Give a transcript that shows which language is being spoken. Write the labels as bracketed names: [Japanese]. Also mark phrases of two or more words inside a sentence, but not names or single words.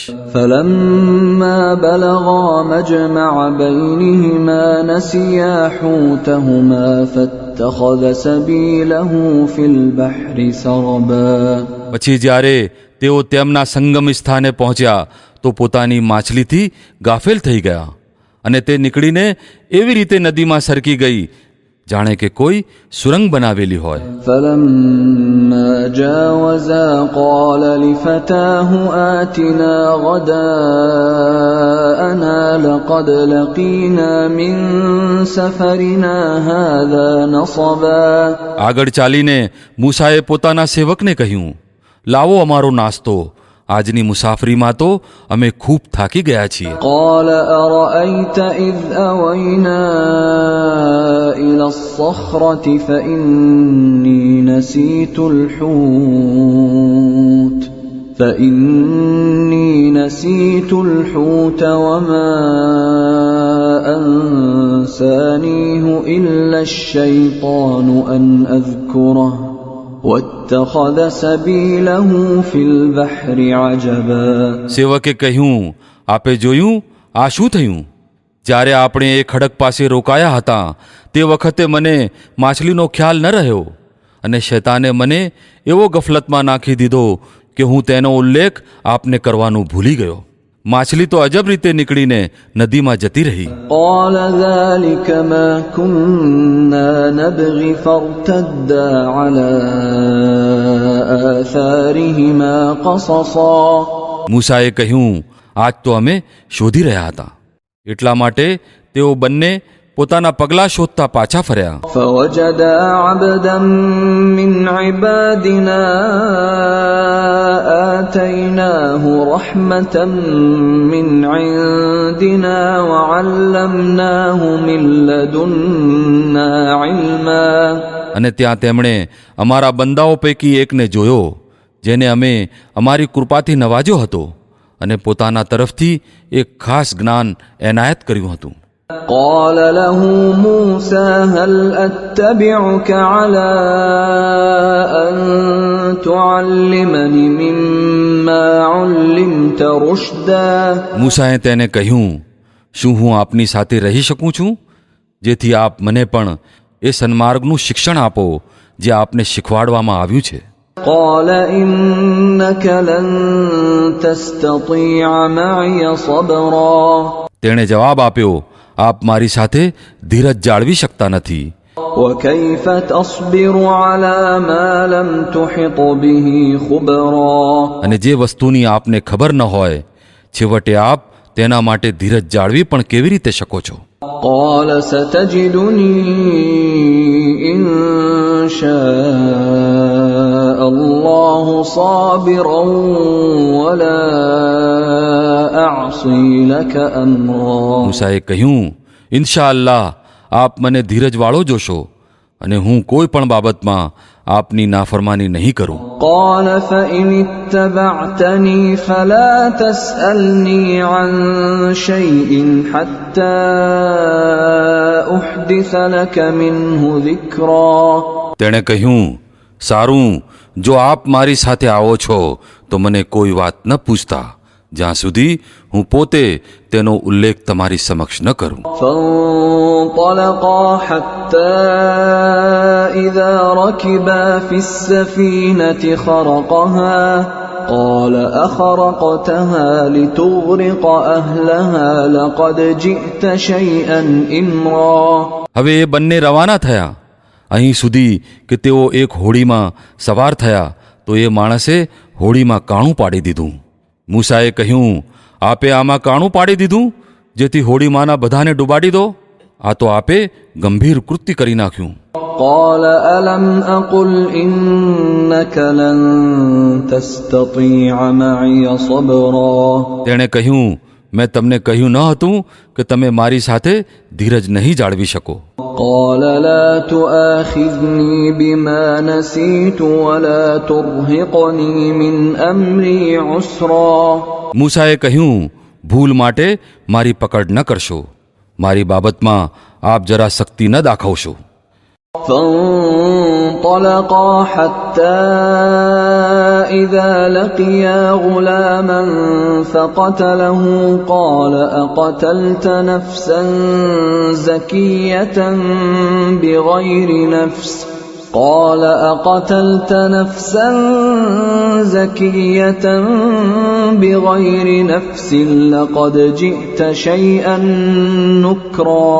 [Arabic] فلما بلغا مجمع بينهما نسيا حوتهما فاتخذ سبيله في البحر سربا. [Gujarati] પછી જ્યારે તેઓ તેમના સંગમ સ્થાને પહોંચ્યા તો પોતાની માછલીથી ગાફેલ થઈ ગયા અને તે નીકળીને એવી રીતે નદીમાં સરકી ગઈ જાણે કે કોઈ સુરંગ બનાવેલી હોય. [Arabic] فلما جاوزا قال لفتاه آتنا غداءنا لقد لقينا من سفرنا هذا نصبا. [Gujarati] આગળ ચાલીને મૂસાએ પોતાના સેવકને કહ્યું, લાવો અમારો નાસ્તો, આજની મુસાફરીમાં તો અમે ખૂબ થાકી ગયા છીએ. [Arabic] قال أرأيت إذ أوينا إلى الصخرة فإني نسيت الحوت وما أنسانيه إلا الشيطان أن أذكره واتخذ سبيله في البحر عجبا. [Gujarati] સેવકે કહ્યું, આપે જોયું આ શું થયું? જ્યારે આપણે એ ખડક પાસે રોકાયા હતા તે વખતે મને માછલીનો ખ્યાલ ન રહ્યો અને શૈતાને મને એવો ગફલતમાં નાખી દીધો કે હું તેનો ઉલ્લેખ આપને કરવાનું ભૂલી ગયો. માછલી તો અજબ રીતે નીકળીને નદીમાં જતી રહી. [Arabic] قال ذلك ما كنا نبغي فارتدا على آثارهما قصصا. [Gujarati] મૂસાએ કહ્યું, આજ તો અમે શોધી રહ્યા હતા, એટલા માટે તેઓ બંને પોતાના પગલાં શોધતા પાછા ફર્યા. [Arabic] فوجدا عبدا من عبادنا آتيناه رحمة من عندنا وعلمناه من لدنا علما. [Gujarati] અને ત્યાં તેમણે અમારા બંદાઓ પૈકી એકને જોયો જેને અમે અમારી કૃપાથી નવાજ્યો હતો અને પોતાના તરફથી એક ખાસ જ્ઞાન એનાયત કર્યું હતું. [Arabic] قال له موسى هل أتبعك على أن تعلمني مما علمت رشدا [Gujarati] મૂસાએ તેને કહ્યું, શું હું આપની સાથે રહી શકું છું, જેથી આપ મને પણ એ સન્માર્ગનું શિક્ષણ આપો જે આપને શીખવાડવામાં આવ્યું છે. [Arabic] قال إنك لن تستطيع معي صبرا [Gujarati] તેણે જવાબ આપ્યો, આપ મારી સાથે ધીરજ જાળવી શકતા નથી. [Arabic] وكيف تصبر على ما لم تحط به خبرا [Gujarati] અને જે વસ્તુની આપને ખબર ન હોય, છેવટે આપ તેના માટે ધીરજ જાળવી પણ કેવી રીતે શકો છો? [Arabic] قال ستجدني إن شاء الله صابرا ولا أعصي لك أمرا [Gujarati] મૂસાએ કહ્યું, [Arabic] إن شاء الله [Gujarati] આપ મને ધીરજવાળો જોશો અને હું કોઈ પણ બાબતમાં આપની નાફરમાની નહીં કરું. [Arabic] قال فإن اتبعتني فلا تسألني عن شيء حتى أحدث لك منه ذكرا [Gujarati] તેણે કહ્યું, સારું, જો આપ મારી સાથે આવો છો તો મને કોઈ વાત ન પૂછતા, જ્યાં સુધી હું પોતે તેનો ઉલ્લેખ તમારી સમક્ષ ન કરું. [Arabic] فانطلقا حتى إذا ركبا في السفينة خرقها قال أخرقتها لتغرق أهلها لقد جئت شيئا إمرا [Gujarati] હવે એ બંને રવાના થયા અહીં સુધી કે તેઓ એક હોડીમાં સવાર થયા તો એ માણસે હોડીમાં કાણું પાડી દીધું. મૂસાએ કહ્યું, આપે આમાં કાણું પાડી દીધું જેથી હોડીમાંના બધાને ડૂબાડી દો? આ તો આપે ગંભીર કૃત્ય કરી નાખ્યું. [Arabic] قال ألم أقل إنك لن تستطيع معي صبرا [Gujarati] તેણે કહ્યું, મેં તમને કહ્યું ન હતું કે તમે મારી સાથે ધીરજ નહીં જાળવી શકો? [Arabic] قال لا تؤاخذني بما نسيت ولا ترهقني من أمري عسرا [Gujarati] મૂસાએ કહ્યું, ભૂલ માટે મારી પકડ ન કરશો, મારી બાબતમાં આપ જરા શક્તિ ન દાખવશો. [Arabic] فانطلقا حتى إذا لقيا غلاما فقتله قال أقتلت نفسا زكية بغير نفس قال أقتلت نفسا زكية بغير نفس لقد جئت شيئا نكرا